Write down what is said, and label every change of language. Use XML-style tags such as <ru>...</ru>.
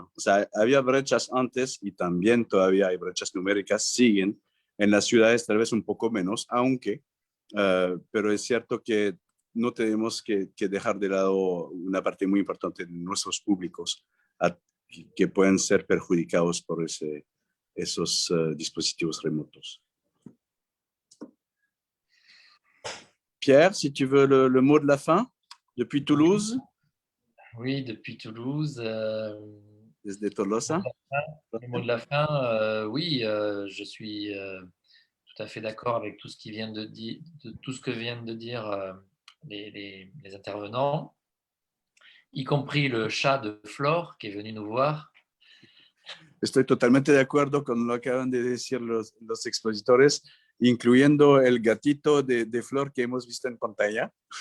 <es>O sea, había brechas antes y también todavía hay brechas numéricas, siguen en las ciudades tal vez un poco menos, aunque, pero es cierto que no tenemos que dejar de lado una parte muy importante de nuestros públicos que pueden ser perjudicados por esos dispositivos remotos.</es> <fr>Pierre, si tu veux le mot de la fin, depuis Toulouse. Oui, depuis Toulouse.</fr> <es>Desde Tolosa.</es> <fr>Le mot de la fin, oui, je suis tout à fait d'accord avec tout ce qui vient de tout ce que viennent de dire les intervenants, y compris le chat de Flore qui est venu nous voir.</fr> <es>Estoy totalmente de acuerdo con lo que acaban de decir los expositores, incluyendo el gatito de Flor que hemos visto en pantalla.</es>